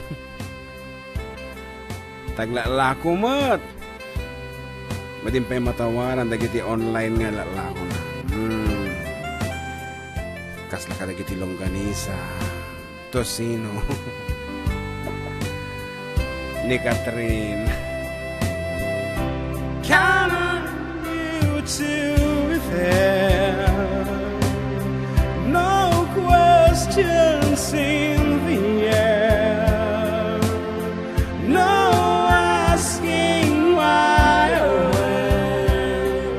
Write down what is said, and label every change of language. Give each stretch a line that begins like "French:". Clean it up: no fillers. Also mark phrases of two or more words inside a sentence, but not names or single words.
Iloko: Taglalako mat. Madin pa'y matawaran dagiti online nga lalako na. Kasla ka dagiti longganisa, tosino, ni Catherine.
English: Count on you to be fair. No questions in the air. No asking why or when.